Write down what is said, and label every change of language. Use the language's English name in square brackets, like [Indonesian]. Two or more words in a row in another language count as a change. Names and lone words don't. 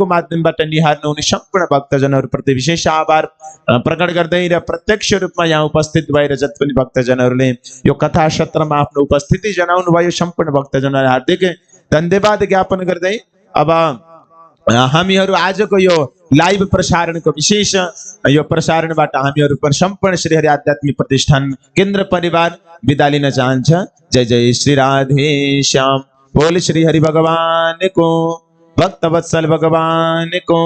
[Nepali] माध्यमबाट निहार्नुहुने सम्पूर्ण भक्तजनहरूप्रति विशेष आभार प्रकट गर्दै र प्रत्यक्ष रूपमा यहाँ उपस्थित भएर जति पनि भक्तजनहरूले यो कथा सत्रमा आफ्नो उपस्थिति जनाउनु भयो सम्पूर्ण भक्तजनहरूलाई हार्दिक धन्यवाद ज्ञापन गर्दै अब हामीहरू आजको यो लाइभ प्रसारणको विशेष यो प्रसारणबाट हामीहरू पनि सम्पूर्ण श्री हरि आध्यात्मिक प्रतिष्ठान केन्द्र परिवार बिदा लिन चाहन्छ। जय जय श्री राधे श्याम। [Hindi] बोल श्री हरि भगवान को, भक्तवत्सल भगवान को।